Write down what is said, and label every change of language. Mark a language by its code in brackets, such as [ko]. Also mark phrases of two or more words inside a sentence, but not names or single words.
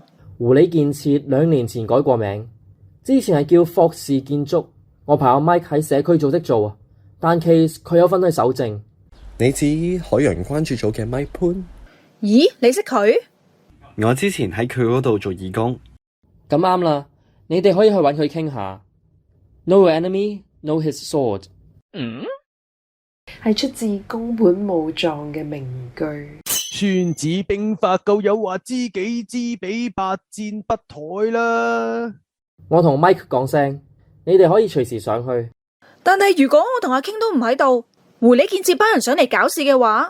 [yue] 狐狸建設2年前改過名，之前係叫霍氏建築，我朋友 Mike 喺社區組織做啊，但 case 佢有份去搜證。你指海洋關注組嘅 Mike 潘？咦，你識佢？我之前喺佢嗰度做義工。咁啱啦，你哋可以去揾佢傾下。 [en] Know your enemy, know his sword。 [yue] 係出自宮本武藏嘅名句。孫子兵法夠有話知己知彼，百戰不殆啦。我同 Mike 講聲，你哋可以隨時上去。但係如果我同阿 King 都唔喺度，狐狸建設班人想嚟搞事嘅話，